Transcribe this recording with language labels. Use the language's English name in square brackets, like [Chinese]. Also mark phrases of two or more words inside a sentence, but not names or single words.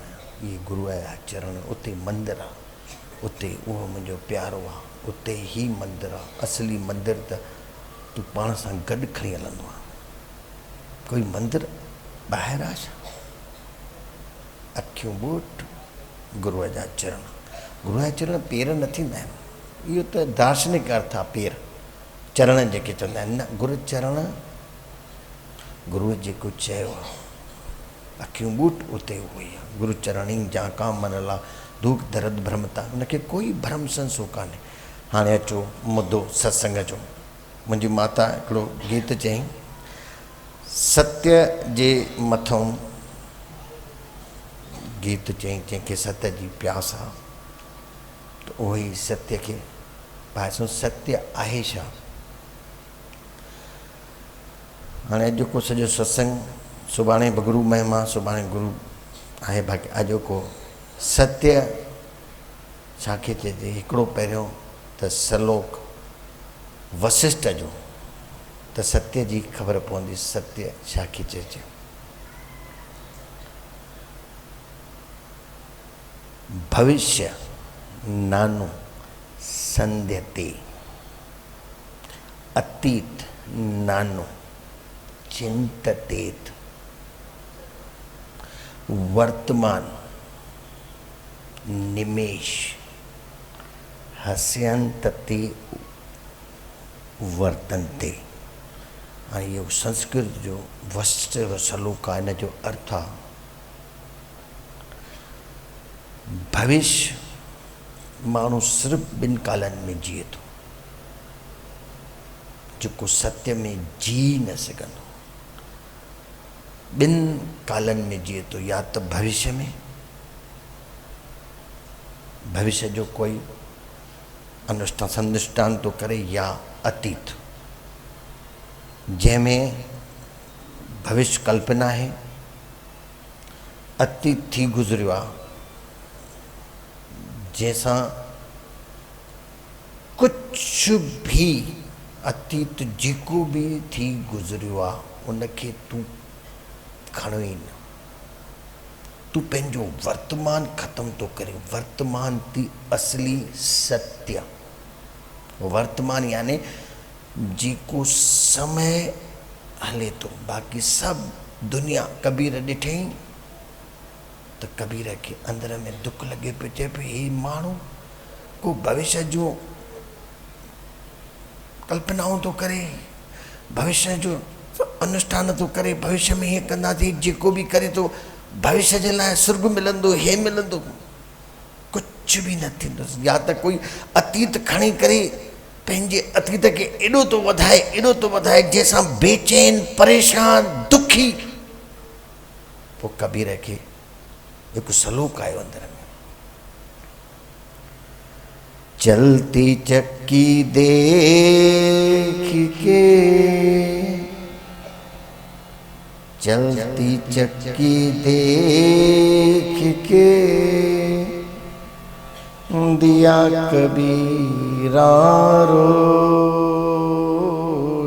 [Sindhi] इहे गुरुअ जा चरण, उते मंदरु आहे, उते उहो मुंहिंजो प्यारो आहे, उते ई मंदरु आहे। असली मंदरु त तूं पाण सां गॾु खणी हलंदो आहे। कोई मंदरु ॿाहिरि आहे छा? अखियूं ॿूट गुरुअ जा चरण। गुरुअ जा चरण पेर न थींदा आहिनि, इहो त दार्शनिक अर्थ आहे। पेर चरण जेके चवंदा आहिनि, न, गुरु चरण गुरुअ जेको चयो आहे, अखियूं ॿूट उते उहो ई आहे। [Hindi] गुरु चरणी जाका मन ला दुख दर्द भ्रमता, [Sindhi] उनखे कोई भ्रम संसो कान्हे। हाणे अचो मुद्दो सत्संग जो। मुंहिंजी माता हिकिड़ो गीत चयईं, सत्य जे मथां गीत चयईं, जंहिंखे सत्य जी प्यास आहे त उहो ई सत्य खे भाइसो सत्य आहे छा। हाणे अॼु सॼो सत्संग, सुभाणे गुरु महिमा, सुभाणे गुरु आहे बाक़ी अॼु को सत्य छाखे चइजे। हिकिड़ो पहिरियों त सलोक वशिष्ठ जो, त सत्य जी ख़बर पवंदी सत्य छाखे चइजे। [Sanskrit] भविष्य नानो संध्यते, अतीत नानो चिंततेत, वर्तमान निमेश हस्यंतते वर्तन्ते। [Sindhi] हाणे इहो संस्कृत जो वशिष्ठ जो सलोक आहे। हिन जो अर्थ आहे भविष्य माण्हू सिर्फ़ु ॿिनि कालनि में जिए थो, जेको सत्य में जी न सघंदो। ॿिनि कालनि में जिए थो, या त भविष्य में, भविष्य जो कोई अनुष्ठान थो करे, या अतीत जंहिंमें भविष्य कल्पना आहे, अतीत थी गुज़रियो आहे, जंहिंसां कुझु बि अतीत जेको बि थी गुज़रियो आहे उनखे तूं खणो ई न। तूं पंहिंजो वर्तमान ख़तमु थो करे। वर्तमान थी असली सत्य। वर्तमान याने जेको समय हले थो, बाक़ी सभु दुनिया। कबीर ॾिठईं त कबीर खे अंदर में दुख लॻे पियो, चए पियो हे माण्हू को भविष्य जो कल्पनाऊं थो करे, भविष्य जो अनुष्ठान थो करे, भविष्य में हीअं कंदासीं, जेको बि करे थो भविष्य जे लाइ स्वर्ग मिलंदो, हे मिलंदो, कुझु बि न थींदो। या त कोई अतीत खणी करे पंहिंजे अतीत खे एॾो थो वधाए, एॾो थो वधाए, जंहिंसां बेचैन, परेशान, दुखी। पोइ कबीर खे हिकु सलूक आयो अंदर में, [Hindi] चलती चक्की देख के, चलती चक्की देख के दिया कबीरा रोए।